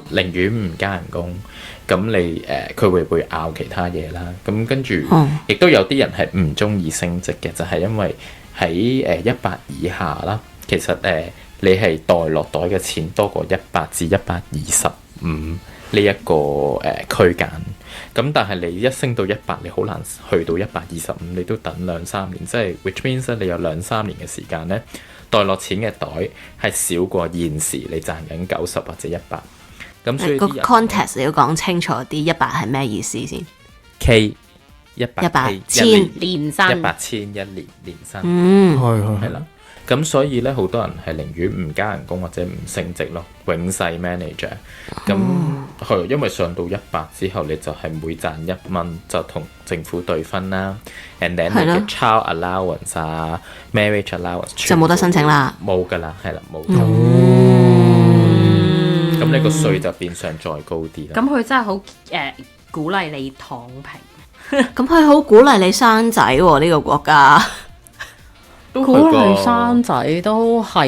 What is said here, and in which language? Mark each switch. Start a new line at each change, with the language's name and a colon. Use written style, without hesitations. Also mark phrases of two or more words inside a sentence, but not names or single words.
Cantonese: 寧願唔加人工。咁你佢會拗其他嘢啦，咁跟住亦都有啲人係唔中意升職嘅，就係因為喺100以下啦，其實你係袋落袋嘅錢多過100至125呢一個區間，咁但係你一升到100，你好難去到125，你都等2-3年，即係
English: which means
Cantonese: 你有2-3年嘅時間咧，袋落錢嘅袋係少過現時你賺緊90或者100。咁所以個 context 你要講清楚啲，100係咩意思先？K 100 千年薪 100千一年年薪，係啦。咁所以咧，好多人係寧願唔加人工或者唔升職咯，永世 manager。咁係因為上到100之後，你就係每賺1蚊就同政府對分啦。
English: And then
Cantonese: 你嘅
English: child allowance
Cantonese: 啊、
English: marriage allowance
Cantonese: 就冇得申請啦，冇㗎啦，係啦，冇。咁呢個稅就變相再高啲啦。咁佢真係好鼓勵你躺平。咁佢好鼓勵你生仔喎，呢個國家。鼓勵生仔都係